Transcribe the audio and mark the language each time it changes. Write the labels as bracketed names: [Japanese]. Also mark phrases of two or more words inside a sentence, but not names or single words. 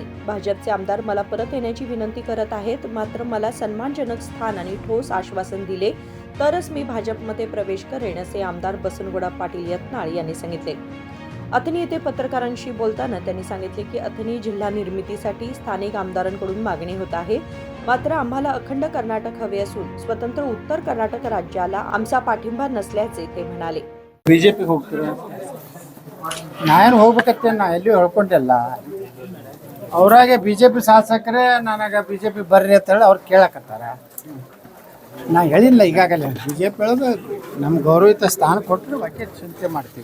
[Marathi] भाजपचे आमदार मला परत येण्याची विनंती करत आहेत. मात्र मला सन्मानजनक स्थान आणि ठोस आश्वासन दिले तरच मी भाजपमध्ये प्रवेश करेन, असे आमदार बसनगुडा पाटील यत्नाळ यांनी सांगितले. अथणी येथे पत्रकारांशी बोलताना त्यांनी सांगितले की अथणी जिल्हा निर्मितीसाठी स्थानिक आमदारांकडून मागणी होत आहे. मात्र आम्हाला अखंड कर्नाटक हवे असून स्वतंत्र उत्तर कर्नाटक राज्याला आमचा पाठिंबा नसल्याचे ते म्हणाले. [Kannada] ಬಿಜೆಪಿ ಹೋಗ್ತೀರಾ? ನಾನು ಹೋಗ್ಬೇಕಂತ ನಾ ಎಲ್ಲಿ ಹೇಳ್ಕೊಂಡಿಲ್ಲ. ಅವರಾಗೆ ಬಿಜೆಪಿ ಶಾಸಕರೇ ನನಗೆ ಬಿಜೆಪಿ ಬರ್ರಿ ಅಂತ ಹೇಳಿ ಅವ್ರು ಕೇಳಕತ್ತಾರ. ನಾ ಹೇಳಿಲ್ಲ ಈಗಾಗಲೇ ಬಿಜೆಪಿ ಹೇಳೋದು ನಮ್ಮ ಗೌರವಿತ ಸ್ಥಾನ ಕೊಟ್ಟರೆ ಬಗ್ಗೆ ಚಿಂತೆ ಮಾಡ್ತೀವಿ.